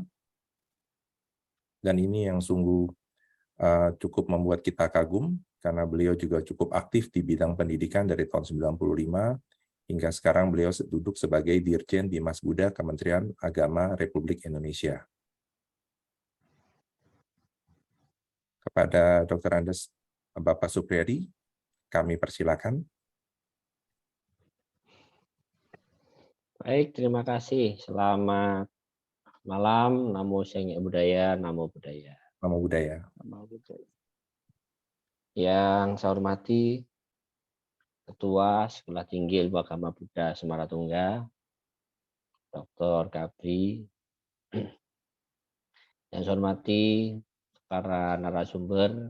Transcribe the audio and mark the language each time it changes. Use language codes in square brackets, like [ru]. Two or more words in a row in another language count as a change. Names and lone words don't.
[id] Dan ini yang sungguh cukup membuat kita kagum, karena beliau juga cukup aktif di bidang pendidikan dari tahun 95, hingga sekarang beliau duduk sebagai Dirjen Bimas Buddha Kementerian Agama Republik Indonesia. Kepada Dr. Andes Bapak Supriyadi, kami persilakan. Baik, terima kasih. Selamat malam. [pi] Namo Sang Hyang Buddhaya, Namo Buddhaya. Namo Buddhaya. Namo Buddhaya. [id] Yang saya hormati Ketua Sekolah Tinggi Ilmu Agama Buddha Semaratungga, Dr. Gabri. Yang saya hormati para narasumber.